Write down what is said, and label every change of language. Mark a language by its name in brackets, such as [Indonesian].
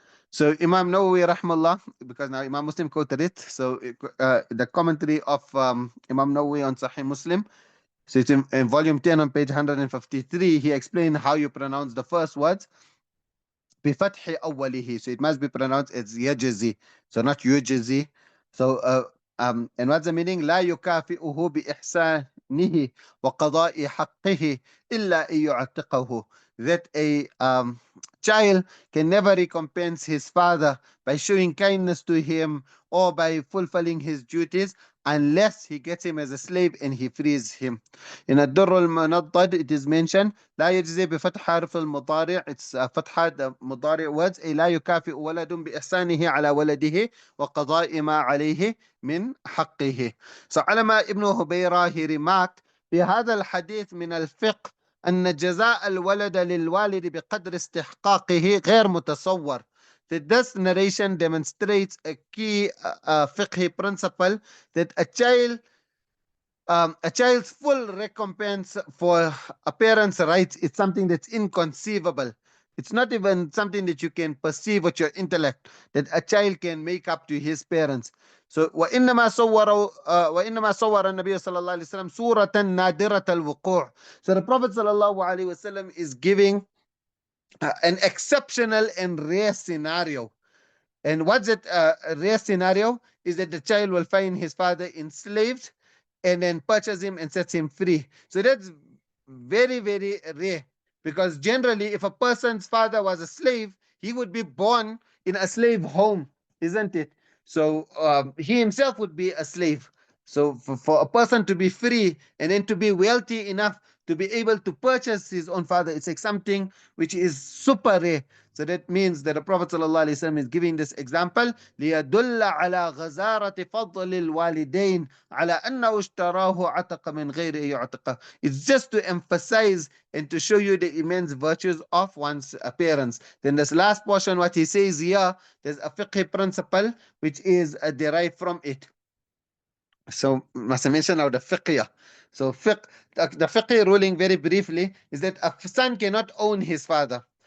[English] So Imam Nawawi rahmallah, because now Imam Muslim quoted it, so the commentary of Imam Nawawi on Sahih Muslim, so it's in volume 10 on page 153, he explained how you pronounce the first words. [Arabic] بفتح أوله, [English] so it must be pronounced as يجزي, so not يجزي. So and what's the meaning? [Arabic] لا يكافئه بإحسانه وقضاء حقه إلا أن يعتقه. [English] That a child can never recompense his father by showing kindness to him or by fulfilling his duties unless he gets him as a slave and he frees him. [Arabic] In الدر المنضد [English] it is mentioned [Arabic] لا يجزي بفتح حرف المضارع, it's فتحة the مضارع words, أي لا يكافئ ولد بإحسانه على ولده وقضاء ما عليه من حقه. So علما ابن هبيرة [English] he remarked [Arabic] بهذا الحديث من الفقه أن جزاء الولد للوالد بقدر استحقاقه غير متصور. [English] That this narration demonstrates a key fiqhi principle that a child's full recompense for a parent's rights is something that's inconceivable. It's not even something that you can perceive with your intellect, that a child can make up to his parents. [Arabic] So وإنما صور النبي صلى الله عليه وسلم سورة نادرة الوقوع. [English] So the Prophet صلى الله عليه وسلم is giving an exceptional and rare scenario. And what's that rare scenario? Is that the child will find his father enslaved and then purchase him and sets him free. So that's very, very rare, because generally if a person's father was a slave, he would be born in a slave home, isn't it? So he himself would be a slave. So for a person to be free and then to be wealthy enough to be able to purchase his own father, it's like something which is super rare. So that means that the Prophet ﷺ is giving this example [Arabic] ليدل على غزارة فضل الوالدين على أنه اشتراه عتق من غير أن يعتق. [English] It's just to emphasize and to show you the immense virtues of one's parents. Then this last portion, what he says here, there's a fiqh principle which is derived from it. So must I mention now the fiqh. So the fiqh ruling very briefly is that a son cannot own his father.